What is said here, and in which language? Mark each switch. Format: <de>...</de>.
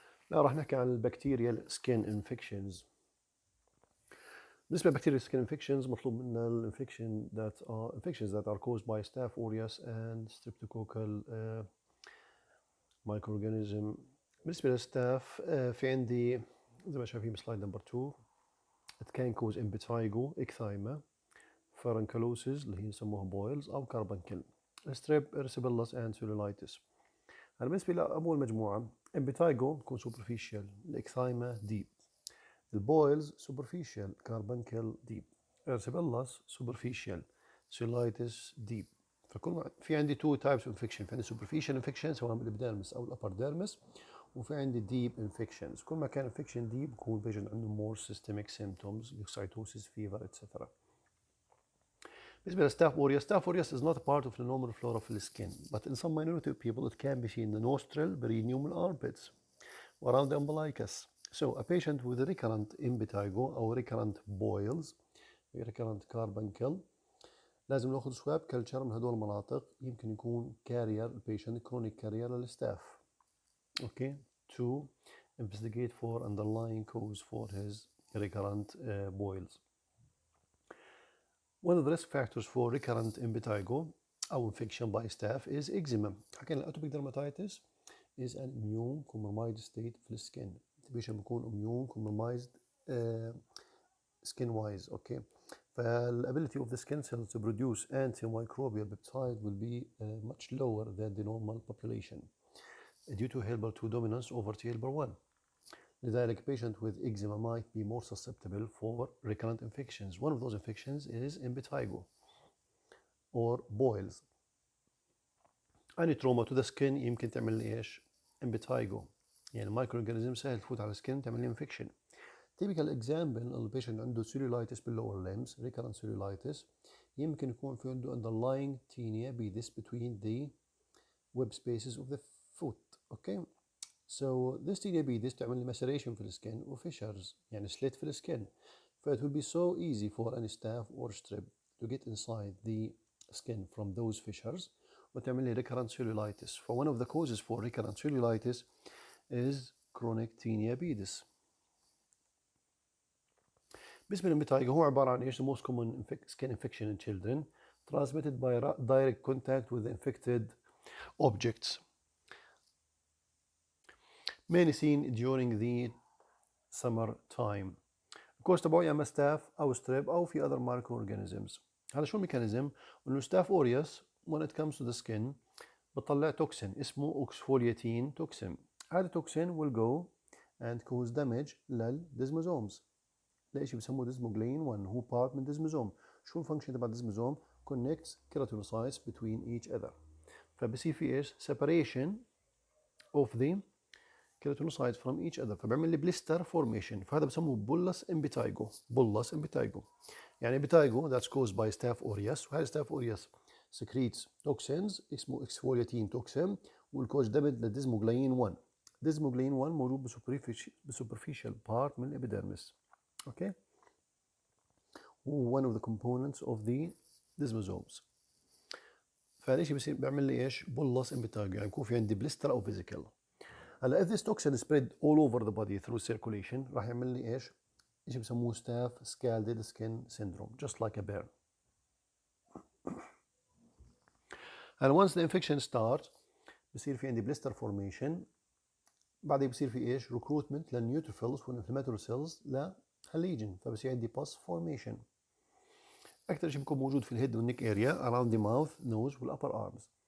<ar>لا راح نحكي عن البكتيريال سكين انفكشنز. بالنسبة للبكتيريال سكين انفكشنز مطلوب منا الانفكشن</ar> <en>infections that are caused by staph aureus and streptococcal microorganism.</en> <ar>بالنسبة للستاف في عندي زي ما شايفين بسلايد نمبر</ar> <en>2 it can cause impetigo, ecthyma, furunculosis</en> <ar>اللي هي يسموها</ar> <en>boils أو carbuncle, strep, erysipelas and cellulitis.</en> <ar>هلا بالنسبة لأول مجموعة</ar> <en>impetigo تكون superficial, الإكثايما deep, البويلز superficial, carbuncle deep, erysipelas superficial, cellulitis deep. في عندي two types of infection.</en> <ar>في عندي</ar> <en>superficial infection</en> <ar>سواء بالابيديرمس او الابر ديرمس، وفي عندي</ar> <en>deep infections.</en> <ar>كل ما كان</ar> <en>infection deep</en> <ar>بكون البيشنت عنده</ar> <en>more systemic symptoms leukocytosis, fever, etc. بالنسبة لستاف aureus, staph aureus is not a part of the normal flora of the skin, but in some minority of people it can be seen in the nostril, perineum, and armpits, or around the umbilicus. So a patient with recurrent impetigo or recurrent boils, recurrent carbuncle,</en> <ar>لازم ناخذ سواب كلتشر من هدول المناطق.</ar> <en>يمكن يكون كارير البيشنت كرونيك كارير للستاف. Okay, to investigate for underlying cause for his recurrent boils. One of the risk factors for recurrent impetigo أو infection by staph is eczema.</en> <ar>حكينا الاتوبيك</ar> <en>dermatitis is an immune compromised state في السكين.</en> <ar>البيشنت بيكون</ar> <en>immune compromised skin wise. Okay. The ability of the skin cells to produce antimicrobial peptide will be much lower than the normal population due to helper 2 dominance over T helper 1.</en> <ar>لذلك</ar> <en>patient with eczema might be more susceptible for recurrent infections. One of those infections is impetigo or boils. Any trauma to the skin</en> <ar>يمكن تعمل لي ايش؟</ar> <en>impetigo.</en> <ar>يعني</ar> <en>microorganism</en> <ar>سهل تفوت على السكن تعمل لي infection.</ar> <en>Typical example</en> <ar>البيشنت عنده</ar> <en>cellulitis بالlower limbs, recurrent cellulitis.</en> <ar>يمكن يكون في عنده</ar> <en>underlying tinea pedis between the web spaces of the foot. Okay. So this tinea pedis</en> <ar>تعمل لي maceration في السكن</ar> <en>و fissures يعني slit في السكن. So it will be so easy for any staph or strep to get inside the skin from those fissures</en> <ar>وتعمل لي</ar> <en>recurrent cellulitis. For one of the causes for recurrent cellulitis is chronic tinea pedis.</en> <ar>بالنسبة للميتايجو هو عبارة عن ايش؟</ar> <en>The most common skin infection in children transmitted by direct contact with the infected objects. Mainly seen during the summer time.</en> <ar>الكوز تبعه يا اما ستاف او ستريب او في</ar> <en>other microorganisms.</en> <ar>هذا شو الميكانيزم؟ انه ستاف اوريوس</ar> <en>when it comes to the skin</en> <ar>بتطلع توكسين اسمه</ar> <en>exfoliating toxin.</en> <ar>هذا التوكسين</ar> <en>will go and cause damage للديزموزومز.</en> <ar>لشيء بسموه ديزموغلين 1 هو بارت من ديزموزوم.</ar> <en>شو الفانكشن تبع الديزموزوم؟ connects keratinocytes between each other.</en> <ar>فبصير في ايش؟</ar> <en>separation of the keratinocytes from each other</en> <ar>فبيعمل لي بليستر فورميشن. فهذا بسموه بولس امبيتايجو. بولس امبيتايجو يعني امبيتايجو</ar> <en>that's caused by staph aureus. وهذا staph aureus secretes toxins اسمه exfoliating toxin</en> <ar>والكوز دمج للديزموغلين 1. ديزموغلين 1 موجود بسوبرفيشال بارت من الابيديرمس.</ar> <en>Okay. one of the components of the desmosomes.</en> <ar>فهذا الشيء بصير بيعمل لي ايش؟ بولس امبيتايجو يعني يكون في عندي بليستر او فيزيكال.</ar> <en>هلا if this toxin spread all over the body through circulation</en> <ar>راح يعمل لي ايش؟ شيء بسموه</ar> <en>staph scalded skin syndrome just like a burn. هلا once the infection starts</en> <ar>بصير في عندي</ar> <en>blister formation.</en> <ar>بعدين بصير في ايش؟</ar> <en>recruitment للنيوتروفيلز والانفلاماتوري cells للليجن فبصير عندي pus formation.</en> <ar>أكثر شيء بيكون موجود في الهيد والنيك اريا</ar> <en>around the mouth, nose والupper arms.</en>